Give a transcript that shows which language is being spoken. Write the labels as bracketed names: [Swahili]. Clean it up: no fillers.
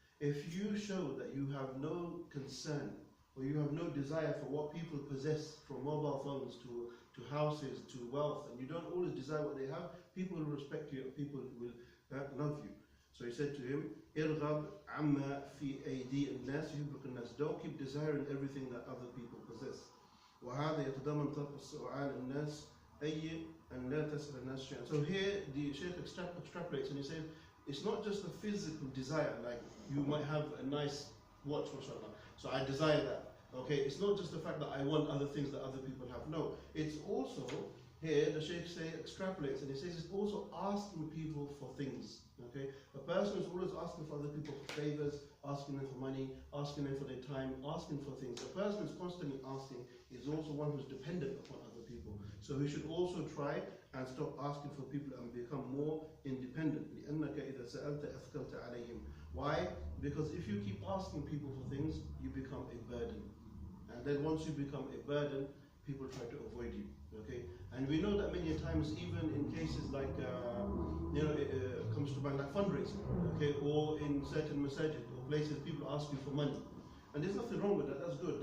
[English] If you show that you have no concern or you have no desire for what people possess, from mobile phones to houses to wealth, and you don't always desire what they have, people will respect you and people will love you. So he said to him, [Arabic] "Irghab amma fi aydi an-nas yuhibbuka an-nas." [English] Don't keep desiring everything that other people possess. [Arabic] وهذا يتضمن ترك السؤال الناس أي أن لا تسأل الناس شيئا. [English] So here the Shaykh extrapolates and he says, it's not just a physical desire, like you might have a nice watch, mashallah, so I desire that. Okay, it's not just the fact that I want other things that other people have. No, it's also, here the Shaykh extrapolates and he says it's also asking people for things. Okay, a person is always asking for other people for favors, asking them for money, asking them for their time, asking for things. A person who's constantly asking is also one who's dependent upon other people. So we should also try and stop asking for people and become more independent. [Arabic] لأنك إذا سألت أثقلت عليهم. [English] Why? Because if you keep asking people for things, you become a burden. And then once you become a burden, people try to avoid you. Okay, and we know that many times, even in cases like it comes to mind like fundraising, okay, or in certain masajid or places, people ask you for money, and there's nothing wrong with that. That's good.